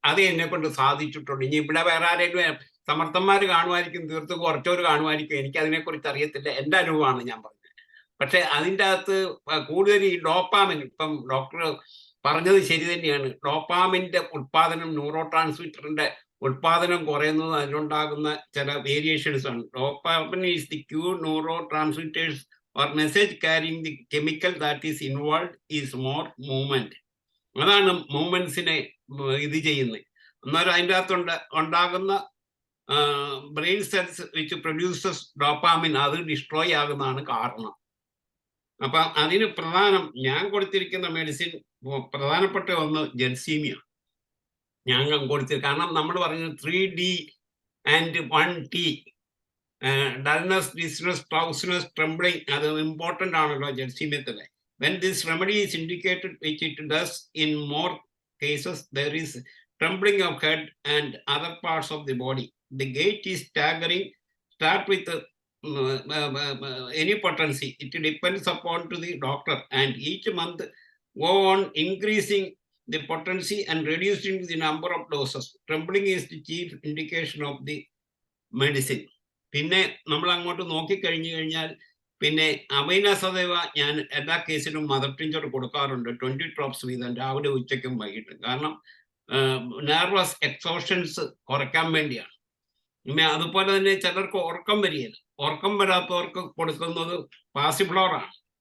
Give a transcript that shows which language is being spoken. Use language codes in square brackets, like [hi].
[ml] അത് എന്നെ കൊണ്ട് സാധിച്ചിട്ടുണ്ട്. ഇനി ഇവിടെ വേറെ ആരെങ്കിലും സമർത്ഥന്മാർ കാണുമായിരിക്കും, തീർത്തും കുറച്ചവർ കാണുമായിരിക്കും. എനിക്ക് അതിനെക്കുറിച്ച് അറിയത്തില്ല. എൻ്റെ അനുഭവമാണ് ഞാൻ പറഞ്ഞത്. പക്ഷെ അതിൻ്റെ അകത്ത് കൂടുതൽ ഈ ഡോപ്പാമിൻ, ഇപ്പം ഡോക്ടർ പറഞ്ഞത് ശരി തന്നെയാണ്. ഡോപ്പാമിൻ്റെ ഉൽപ്പാദനം, ന്യൂറോ ട്രാൻസ്മിറ്ററിൻ്റെ ഉൽപ്പാദനം കുറയുന്നത് അതിലുണ്ടാകുന്ന ചില വേരിയേഷൻസ് ആണ്. [en] Dopamine is the key neurotransmitters or message carrying the chemical that is involved is more movement. [ml] അതാണ് മൂവ്മെന്റ്സിനെ ഇത് ചെയ്യുന്നത്. അന്നേരം അതിൻ്റെ അകത്ത് ഉണ്ടാകുന്ന [en] brain cells which produces dopamine [ml] അത് ഡിസ്ട്രോയ് ആകുന്നതാണ് കാരണം. അപ്പൊ അതിന് പ്രധാനം ഞാൻ കൊടുത്തിരിക്കുന്ന മെഡിസിൻ പ്രധാനപ്പെട്ട ഒന്ന് ജെൻസീമിയ ഞാൻ കൊടുത്തിരിക്കും. കാരണം നമ്മൾ പറഞ്ഞത് 3D and 1T, dullness, ഡിസ്നെസ്, ടൗസ്നെസ്, trembling, അത് ഇമ്പോർട്ടൻ്റ് ആണല്ലോ ജെൻസീമിയത്തിലെ. [en] When this remedy is indicated, which it does in more cases, there is trembling of head and other parts of the body. The gait is staggering. Start with any potency. It depends upon to the doctor, and each month go on increasing the potency and reducing the number of doses. Trembling is the chief indication of the medicine. [ml] പിന്നെ നമ്മൾ അങ്ങോട്ട് നോക്കിക്കഴിഞ്ഞു കഴിഞ്ഞാൽ പിന്നെ അമൈനസദേവ ഞാൻ എല്ലാ കേസിലും mother tincture കൊടുക്കാറുണ്ട്, 20 drops വീതം രാവിലെ ഉച്ചയ്ക്കും വൈകിട്ടും. കാരണം നെർവസ് എക്സോഷൻസ് കുറയ്ക്കാൻ വേണ്ടിയാണ്. പിന്നെ അതുപോലെ തന്നെ ചിലർക്ക് ഉറക്കം വരികയില്ല. ഉറക്കം വരാത്തവർക്ക് കൊടുക്കുന്നത് പാസിഫ്ലോറാണ്.